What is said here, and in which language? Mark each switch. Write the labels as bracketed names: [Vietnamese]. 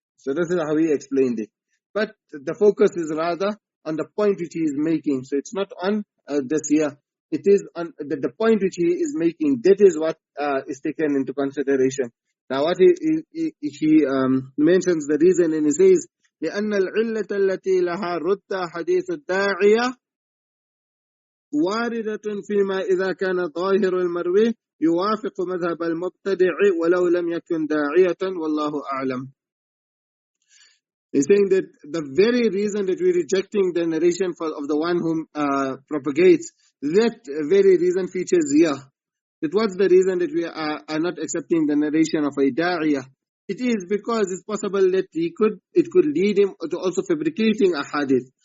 [English] So this is how he explained it. But the focus is rather on the point which he is making. So it's not on this here. It is on the point which he is making. That is what is taken into consideration. Now what he mentions the reason and he says, [Arabic] لأن العلة التي لها رد حديث الداعية واردة فيما إذا كان ظاهر المروي يوافق مذهب المبتدع ولو لم يكن داعية والله أعلم. [English] He's saying that the very reason that we're rejecting the narration of the one who propagates, that very reason features here. That what's the reason that we are not accepting the narration of a da'iyah? It is because it's possible that it could lead him to also fabricating a hadith.